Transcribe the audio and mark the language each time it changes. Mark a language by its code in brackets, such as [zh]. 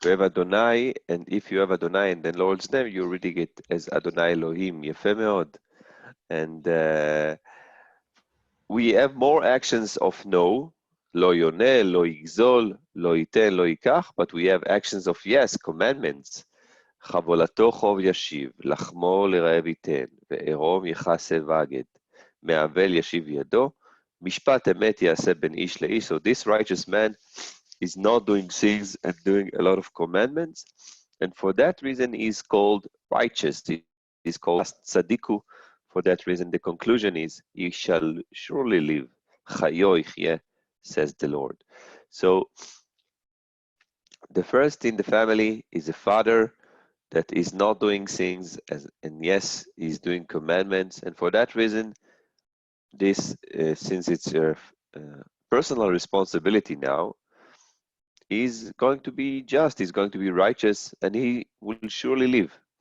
[en] You have Adonai, and if you have Adonai and then Lord's name, you're reading it as Adonai Elohim. [he] יפה מאוד. [en] And we have more actions of no, [he] לא יונה, לא יגזול, לא ייתן, לא ייקח, [en] but we have actions of yes, commandments. [he] חבולתו חוב ישיב, לחמו לרעב ייתן, וערום יכסה ואגד, מעוול ישיב ידו, משפט אמת יעשה בין איש לאיש. [en] So this righteous man is not doing things and doing a lot of commandments, and for that reason he's called righteous. He's called tzadiku. For that reason, the conclusion is, he shall surely live. Chayo yichyeh, says the Lord. So the first in the family is a father that is not doing things, and yes, he's doing commandments, and for that reason, this, since it's a personal responsibility now, is going to be just, he's going to be righteous, and he will surely live.